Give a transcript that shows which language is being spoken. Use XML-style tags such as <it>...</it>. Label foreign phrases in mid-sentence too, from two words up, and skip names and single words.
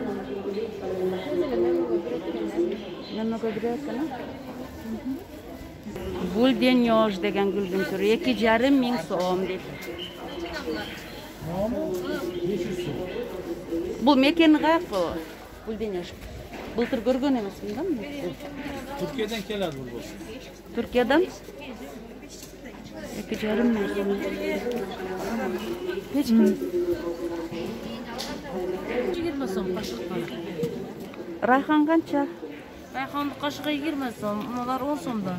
<uz>Nimaga kiradi kana? Gulden yosh degan gulning turi 2,5 ming so'm deydi. Nomi? 500 so'm. Bu mekeni qayerda bu? Gulden yosh.</uz> <ky>Былтыр көргөн эмесмин да?</ky> <uz>Turkiyadan keladi bu. Turkiyadan? 2,5 ming so'm. Hech kim 20 so'm qoshiqqa. Rayhon qancha? Rayhonni qoshiqqa 20 so'm, ular 10 so'mdan.</uz>